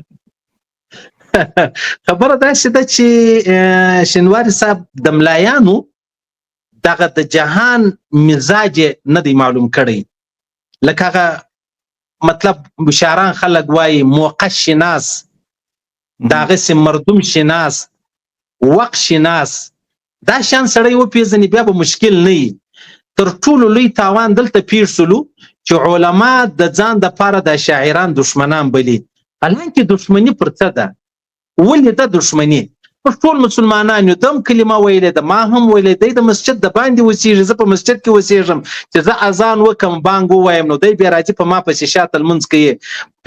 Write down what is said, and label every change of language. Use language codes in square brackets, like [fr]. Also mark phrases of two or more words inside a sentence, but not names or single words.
[ps] خبره داسې ده چې شینواري صاحب د ملایانو دغه د جهان مزاج نه دی معلوم کړی، لکه هغه مطلب شاعران خلک وایي موقع شناس، دغسې مردم شناس، وقت شناس، دا شان سړی وپېژني بیا به مشکل نه وي. تر ټولو لوی تاوان دلته پېښ شولو چې علما د ځان دپاره د شاعران دشمنان بلي، حالانکې دشمني پر څه ده؟ ولې ده دشمني؟ پر ټول مسلمانان یو، دم کلمه ویلې ده، ما هم ویلې، دی د مسجد د باندې اوسېږي، زه په مسجد کې اوسېږم، چې زه اذان وکم بانګ ووایم نو دی بیا راځي په ما پسې شاته لمونځ کوي.